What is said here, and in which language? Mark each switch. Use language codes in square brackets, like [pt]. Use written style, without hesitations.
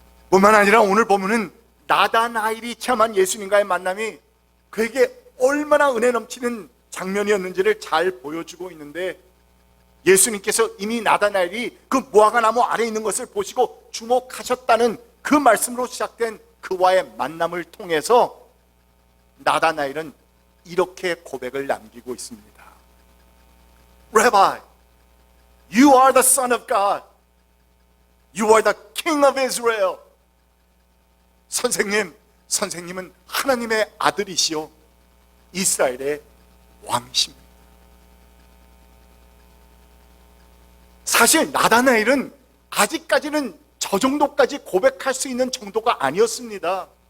[ko] 뿐만 아니라 오늘 보면은 나다나엘이 체험한 예수님과의 만남이 그에게 얼마나 은혜 넘치는 장면이었는지를 잘 보여주고 있는데, 예수님께서 이미 나다나엘이 그 무화과 나무 아래에 있는 것을 보시고 주목하셨다는 그 말씀으로 시작된 그와의 만남을 통해서 나다나엘은 이렇게 고백을 남기고 있습니다. [en] Rabbi, you are the Son of God. You are the King of Israel. [ko] 선생님은 하나님의 아들이시오, 이스라엘의 왕이십니다. 사실 나다나엘은 아직까지는 저 정도까지 고백할 수 있는 정도가 아니었습니다.